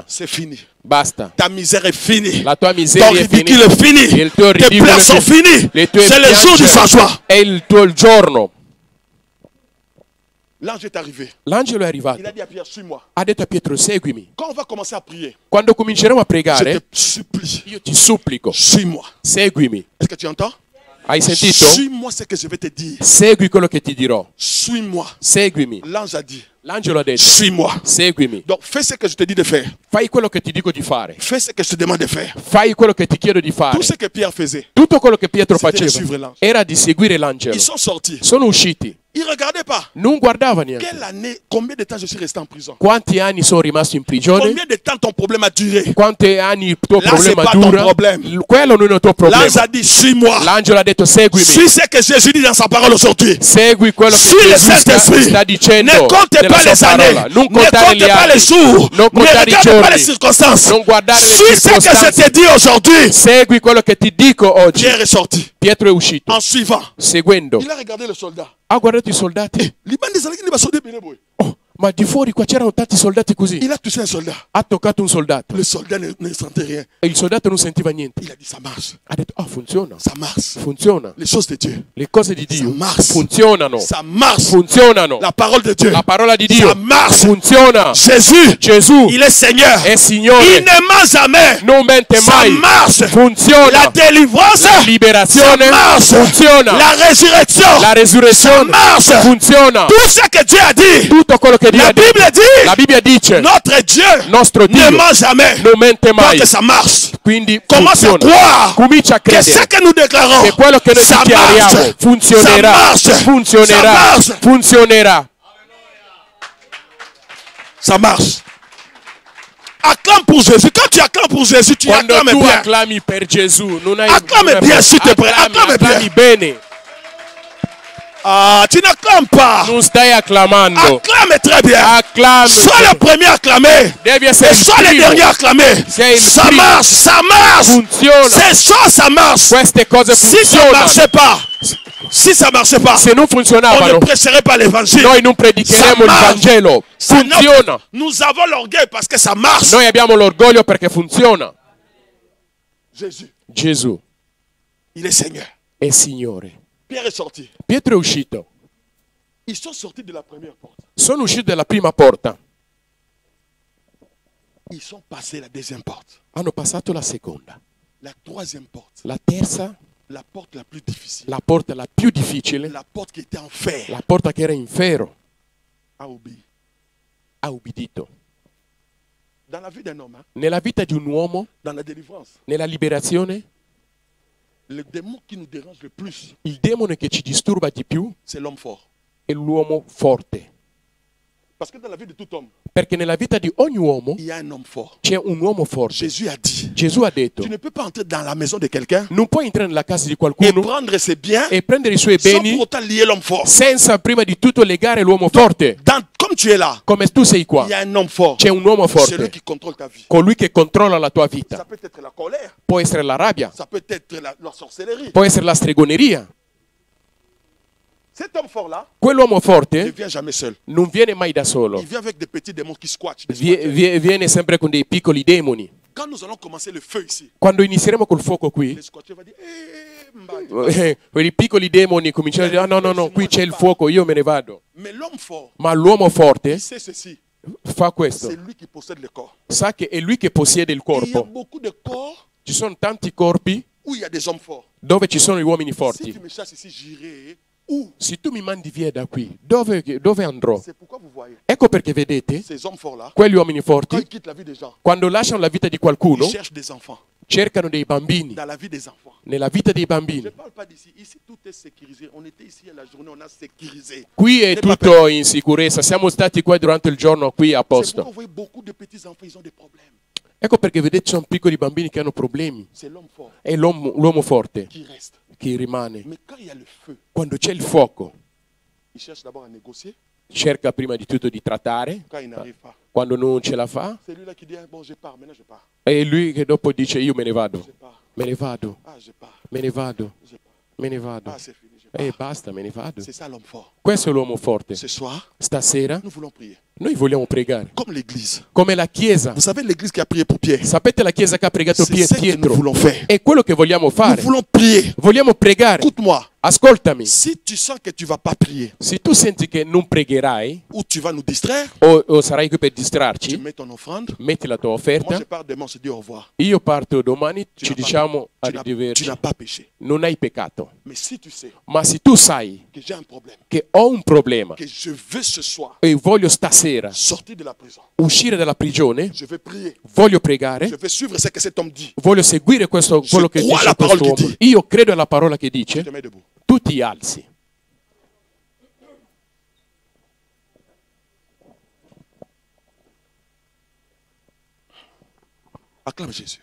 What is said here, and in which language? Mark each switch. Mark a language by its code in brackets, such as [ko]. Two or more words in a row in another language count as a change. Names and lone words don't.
[fr] c'est fini. [it] basta. [fr] Ta misère est finie. [it] La tua [fr] Ton [it] miseria è [fr] ridicule est [it] finita. [fr] fini. [it] Il tuo [fr] Tes [it] ridicolo [fr] pleurs [it] è [fr] sont [it] finito. [fr] finis. [it] Le tue [fr] C'est le jour du [it] piangere [fr] changement. [it] è il tuo giorno. [fr] L'ange est arrivé. [it] L'angelo è arrivato. [fr] Il a dit à Pierre, suis-moi. [it] Ha detto a Pietro, seguimi. [fr] Quand on va commencer à prier, [it] Quando cominceremo a [fr] je [it] pregare, [fr] te supplie, [it] io ti supplico, [fr] suis-moi. [it] seguimi. [fr] Est-ce que tu entends? [it] Hai sentito? [fr] Suis-moi ce que je vais te dire. [it] Segui quello che ti dirò. [fr] Suis-moi. [it] Seguimi. [fr] L'ange a dit, [it] L'angelo ha detto, [fr] suis-moi. [it] seguimi. [fr] Donc fais ce que je te dis de faire. [it] Fai quello che ti dico di fare. [fr] Fais ce que je te demande de faire. [it] Fai quello che ti chiedo di fare. [fr] Tout ce que Pierre faisait, [it] Tutto quello che Pietro [fr] C'était di suivre [it] faceva l'angelo. era di seguire l'angelo. [fr] ils sont sortis. [it] Sono usciti. [fr] Ils ne regardaient pas. [it] Non guardava niente. [fr] Quelle année, combien de temps je suis resté en prison? [it] Quanti anni sono rimasto in prigione? [fr] Combien de temps ton problème a duré? [it] Quanti anni il tuo [fr] Là, [it] problema [fr] c'est pas ton [it] dura? [fr] problème. [it] Quello non è il tuo problema. [fr] L'ange a dit, suis-moi. [it] L'angelo ha detto seguimi. [fr] Suis ce que Jésus dit dans sa parole aujourd'hui. [it] Segui quello che [fr] Suis le [it] Gesù [fr] Saint-Esprit. [it] sta dicendo [fr] Ne comptez [it] nella [fr] pas [it] sua [fr] les années. [it] parola. Non [fr] Ne [it] contare [fr] comptez [it] gli [fr] pas les [it] anni. [fr] jours. [it] Non [fr] Ne [it] contare i [fr] regardez pas [it] giorni. [fr] les circonstances. [it] Non guardare le [fr] Suis ce que je [it] circostanze. [fr] te dis aujourd'hui. [it] Segui quello che ti dico oggi. [fr] Pierre est sorti. [it] Pietro è uscito, [fr] En suivant, [it] seguendo. [fr] il a regardé le soldat. [it] Ha guardato i soldati. Oh, ma di fuori qua c'erano tanti soldati così. [fr] Il a touché un soldat. [it] Ha toccato un soldato. [fr] Le soldat ne sentait rien. [it] E il soldato non sentiva niente. [fr] Il a dit, ça marche. [it] Ha detto, funziona. [fr] Ça marche. [it] Funziona. [fr] Les choses de Dieu. [it] Le cose di Dio [fr] marche. [it] funzionano. [fr] Ça marche. [it] Funzionano. [fr] La parole de Dieu. [it] La parola di Dio [fr] Ça marche. [it] funziona. [fr] Gesù, il est Seigneur. [it] È Signore. [fr] Il ne ment jamais. [it] Non mente [fr] Ça [it] mai. [fr] marche. [it] Funziona. [fr] La délivrance. [it] La liberazione [fr] Ça marche. [it] funziona. [fr] La résurrection. [it] La resurrezione [fr] Ça marche. [it] funziona. [fr] Tout ce que Dieu a dit. [it] Tutto quello che Dio [fr] La [it] ha detto. [fr] Bible dit. [it] La Bibbia dice, [fr] Notre Dieu [it] nostro [fr] ne [it] Dio [fr] ment jamais. [it] non mente mai. [fr] Donc ça marche. [it] Quindi [fr] Commence à [it] funziona. [fr] croire [it] Comincia a [fr] que ce [it] credere [fr] que nous déclarons, [it] che quello che noi [fr] ça [it] dichiariamo [fr] marche. [it] funzionerà. [fr] Ça marche. [it] Funzionerà. [fr] Ça marche. [it] Funzionerà. [fr] Ça marche. Acclame pour Jésus. Quand tu acclames pour Jésus, tu [it] Quando [fr] acclames tu bien. [it] acclami per Gesù, non hai [fr] Acclame [it] non hai- [fr] bien, s'il te plaît. [it] acclami, [fr] Acclame [it] acclami bene. [fr] Ah, tu n'acclames pas. [it] Non stai acclamando. [fr] Acclame très bien. [it] Acclami. [fr] Sois le premier à acclamer. [it] Devi [fr] Et [it] essere il [fr] sois le [it] primo. [fr] dernier à acclamer. [it] Sei il [fr] Ça [it] primo. [fr] marche, ça marche. [it] Funziona. [fr] Ces choses, ça marche. [it] Queste cose [fr] Si ça ne [it] funzionano. [fr] marchait pas, si ça marchait pas, [it] Se non [fr] on ne [it] funzionavano, [fr] prêcherait pas l'évangile. [it] noi non predicheremo il [fr] Ça marche. [it] Vangelo. [fr] Ça, [it] Funziona. [fr] nous avons l'orgueil parce que ça marche. [it] Noi abbiamo l'orgoglio perché funziona. [fr] Jésus, [it] Gesù [fr] il est Seigneur. [it] è Signore. [fr] Pierre est sorti. [it] Pietro è uscito. [fr] Ils sont sortis de la première porte. [it] Sono usciti dalla prima porta. [fr] Ils sont passés la deuxième porte. [it] Hanno passato la seconda. [fr] La troisième porte. [it] La terza, [fr] La porte la plus difficile. [it] la porta la più difficile, [fr] La porte qui était en fer. [it] la porta che era in ferro, [fr] A obéi. [it] ha ubbidito. [fr] Dans la vie d'un homme, hein, [it] Nella vita di un uomo, [fr] dans la délivrance, [it] nella liberazione, [fr] le démon qui nous dérange le plus, [it] il demone che ci disturba di più [fr] c'est l'homme fort. [it] è l'uomo forte. [fr] Parce que dans la vie de tout homme, [it] Perché nella vita di ogni uomo [fr] il y a un homme fort. [it] c'è un uomo forte. [fr] Jésus a dit, [it] Gesù ha detto, [fr] tu ne peux pas entrer dans la maison de quelqu'un [it] non puoi entrare nella casa di [fr] et [it] qualcuno [fr] prendre ses biens [it] e prendere i suoi [fr] sans [it] beni [fr] pour autant lier l'homme fort. [it] senza prima di tutto legare l'uomo forte. [fr] Comme tu es là, [it] Come tu sei qua, [fr] il y a un homme fort. [it] c'è un uomo [fr] C'est lui [it] forte, [fr] qui contrôle ta vie. [it] colui che controlla la tua [fr] Ça [it] vita. [fr] peut être la colère, [it] Può essere la rabbia, [fr] ça peut être la sorcellerie. [it] può essere la stregoneria. [fr] Cet homme fort-là [it] Quell'uomo [fr] ne [it] forte [fr] vient jamais seul. [it] non viene mai da solo, [fr] Il vient avec des petits démons qui squattent. des squatters. [it] viene sempre con dei piccoli demoni. [fr] Quand nous allons commencer le feu ici, [it] Quando inizieremo col fuoco qui, [fr] les squatters vont dire Mbadi. [it] quei piccoli demoni cominciano a dire, ah, no, qui c'è il fuoco, io me ne vado. [fr] Mais l'homme fort, [it] Ma l'uomo forte [fr] il sait ceci. [it] fa questo, [fr] C'est lui qui possède le corps. [it] sa che è lui che possiede il [fr] Et il y a [it] corpo. [fr] beaucoup de corps [it] Ci sono tanti corpi [fr] où il y a des hommes forts. [it] dove ci sono gli uomini [fr] Si [it] forti. [fr] tu me chasses ici, j'irai où? [it] Se tu mi mandi via da qui, dove andrò? [fr] C'est pourquoi vous voyez [it] Ecco perché vedete, [fr] ces hommes forts-là, [it] quegli uomini [fr] quand [it] forti, [fr] ils quittent la vie des gens, [it] quando lasciano la vita di [fr] ils [it] qualcuno, [fr] cherchent des enfants. [it] cercano dei bambini. [fr] Dans la vie des enfants. [it] Nella vita dei [fr] Je [it] bambini. [fr] ne parle pas d'ici. Ici, tout est sécurisé. On était ici à la journée, on a sécurisé. [it] Qui è tutto in sicurezza, siamo stati qua durante il giorno qui a [fr] C'est pourquoi [it] posto. [fr] vous voyez beaucoup de petits enfants, ils ont des problèmes. [it] Ecco perché vedete ci sono piccoli bambini che hanno problemi. [fr] C'est l'homme fort [it] È l'uomo forte [fr] qui reste. [it] che rimane. [fr] Mais quand il y a le feu, [it] Quando c'è il fuoco, [fr] il cherche d'abord à négocier. [it] cerca prima di tutto di trattare. [fr] Quand il n'arrive pas, [it] Quando non ce la fa, [fr] c'est lui-là qui dit, bon, je pars, maintenant je pars. [it] è lui che dopo dice io me ne vado. [fr] Je pars. [it] Me ne vado, [fr] Ah, je pars. [it] me ne vado, [fr] Je pars. [it] me ne vado. [fr] Ah, c'est fini, je pars. [it] Basta, me ne vado. [fr] C'est ça l'homme fort. [it] Questo è l'uomo forte. [fr] Ce soir, [it] Stasera [fr] nous voulons prier. [it] noi vogliamo pregare. [fr] Comme l'église. [it] Come la Chiesa. [fr] Vous savez l'église qui a prié pour Pierre. [it] Sapete la Chiesa che ha pregato [fr] C'est ce que nous [it] Pietro? [fr] voulons faire. [it] È quello che vogliamo [fr] Nous [it] fare. [fr] voulons prier. [it] Vogliamo pregare. [fr] Écoute-moi. [it] Ascoltami. [fr] Si tu sens que tu ne vas pas prier [it] Se tu senti che non pregherai [fr] ou tu vas nous distraire, [it] o sarai qui per [fr] tu [it] distrarci, [fr] mets ton offrande. [it] metti la tua [fr] Moi, [it] offerta. [fr] je pars demain, on se dit au revoir. [it] Io parto domani, [fr] Tu [it] ci [fr] n'as pas- [it] diciamo [fr] tu n'as [it] arrivederci. [fr] pas péché. [it] Non hai peccato. [fr] Mais si tu sais [it] Ma se tu sai [fr] que j'ai un problème, [it] che ho un problema [fr] que je veux ce soir [it] e voglio stasera [fr] sortir de la prison, [it] uscire dalla prigione, [fr] je vais prier. [it] voglio pregare, [fr] Je vais suivre ce que cet homme dit. [it] voglio seguire quello che [fr] crois [it] dice alla questo parola che uomo. dice. Io credo alla parola che [fr] Tu [it] dice, [fr] te mets debout. [it] tu ti alzi. [fr] Acclame Jésus.